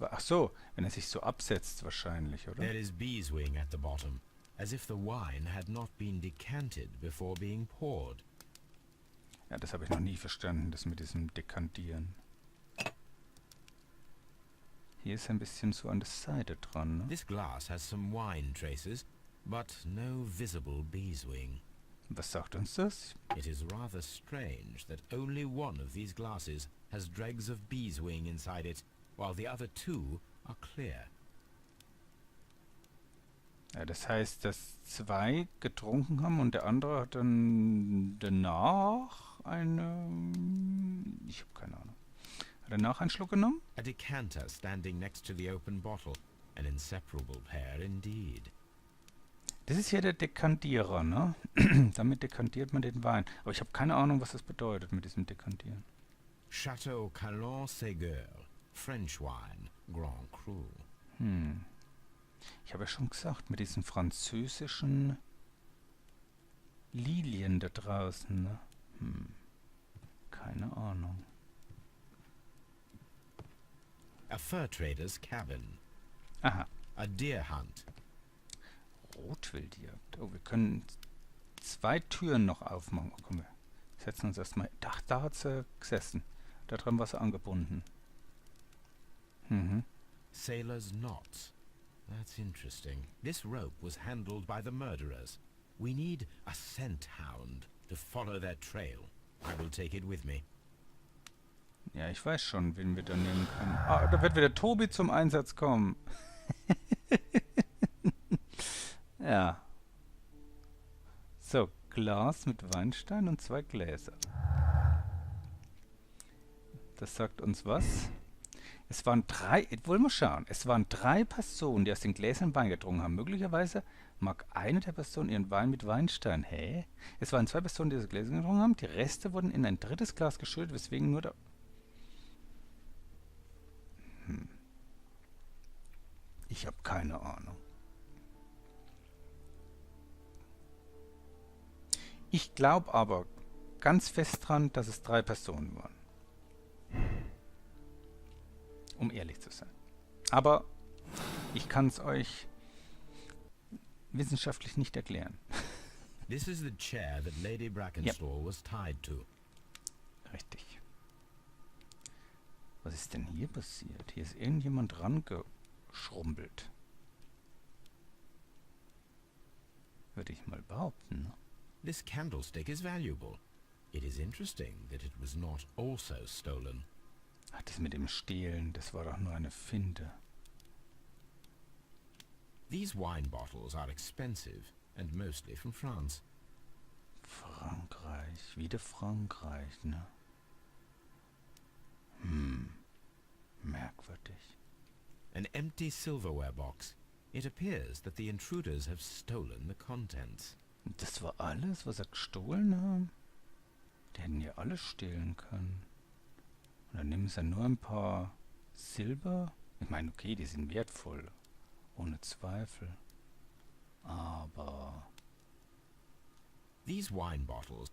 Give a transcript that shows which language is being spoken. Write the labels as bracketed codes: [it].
[de] Ach so, wenn er sich so absetzt wahrscheinlich, oder? [en] There is beeswing at the bottom, as if the wine had not been decanted before being poured. [de] Ja, das habe ich noch nie verstanden, das mit diesem Dekantieren. Hier ist ein bisschen so an der Seite dran, ne? [en] This glass has some wine traces, but no visible beeswing. [de] Was sagt uns das? [en] It is rather strange that only one of these glasses has dregs of beeswing inside it, while the other 2 are clear. [de] Ja, das heißt, dass 2 getrunken haben und der andere hat dann danach eine... Ich habe keine Ahnung. Hat er danach einen Schluck genommen? [en] A decanter standing next to the open bottle, an inseparable pair indeed. [de] Das ist hier der Dekantierer, ne? Damit dekantiert man den Wein. Aber ich habe keine Ahnung, was das bedeutet mit diesem Dekantieren. [en] Chateau Calon-Ségur, French wine, Grand Cru. [de] Ich habe ja schon gesagt, mit diesen französischen Lilien da draußen, ne? Keine Ahnung. [en] A fur trader's cabin. Aha. A deer hunt. [de] Rotwildjagd. Oh, wir können 2 Türen noch aufmachen. Oh, komm, wir setzen uns erstmal... Da hat sie gesessen. Da drin war sie angebunden. [en] Sailor's knots. That's interesting. This rope was handled by the murderers. We need a scent hound to follow their trail. I will take it with me. [de] Ja, ich weiß schon, wen wir da nehmen können. Ah, da wird wieder Tobi zum Einsatz kommen. Ja. So, Glas mit Weinstein und 2 Gläser. Das sagt uns was? Es waren 3, wollen wir schauen, es waren 3 Personen, die aus den Gläsern Wein getrunken haben. Möglicherweise mag eine der Personen ihren Wein mit Weinstein. Hä? Es waren 2 Personen, die diese Gläser getrunken haben. Die Reste wurden in ein drittes Glas geschüttet, weswegen nur der... Ich habe keine Ahnung. Ich glaube aber ganz fest dran, dass es 3 Personen waren. Um ehrlich zu sein. Aber ich kann es euch wissenschaftlich nicht erklären. [en] This is the chair that Lady Brackenstall was tied to. [de] Richtig. Was ist denn hier passiert? Hier ist irgendjemand rangeschrumpelt. Würde ich mal behaupten. Ne? [en] This candlestick is valuable. It is interesting that it was not also stolen. [de] Ach, das mit dem Stehlen, das war doch nur eine Finte. [en] These wine bottles are expensive and mostly from France. [de] Frankreich, wieder Frankreich, ne? Merkwürdig. [en] An empty silverware box. It appears that the intruders have stolen the contents. [de] Das war alles, was er gestohlen haben? Die hätten ja alles stehlen können. Und dann nehmen sie nur ein paar Silber. Ich meine, okay, die sind wertvoll. Ohne Zweifel. Aber... [en] These wine bottles...